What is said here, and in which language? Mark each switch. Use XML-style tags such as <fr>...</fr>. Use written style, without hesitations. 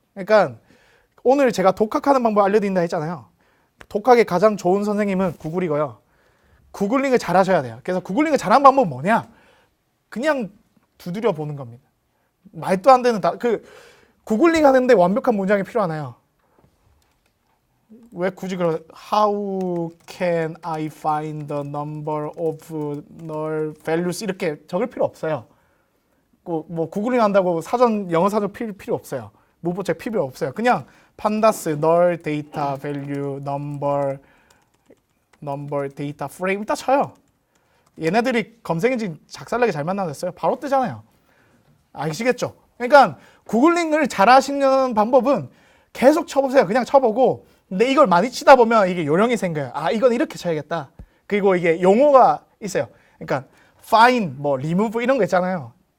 <ko>그러니까 오늘 제가 독학하는 방법 알려드린다 했잖아요. 독학의 가장 좋은 선생님은 구글이고요. 구글링을 잘 하셔야 돼요. 그래서 구글링을 잘하는 방법은 뭐냐? 그냥 두드려 보는 겁니다. 말도 안 되는 구글링 하는데 완벽한 문장이 필요하나요? 왜 굳이</ko> <en>How can I find the number of null values</en> <ko>이렇게 적을 필요 없어요. 뭐 구글링 한다고 영어 사전 필요 없어요. 문법책 필요 없어요. 그냥</ko> <en>pandas null data value number data frame</en> <ko>딱 쳐요. 얘네들이 검색 엔진 작살나게 잘 만들었어요. 바로 뜨잖아요. 아시겠죠? 그러니까 구글링을 잘 하시는 방법은 계속 쳐보세요. 그냥 쳐보고 근데 이걸 많이 치다 보면 이게 요령이 생겨요. 이건 이렇게 쳐야겠다. 그리고 이게 용어가 있어요. 그러니까 find, remove 이런 거 있잖아요.</ko>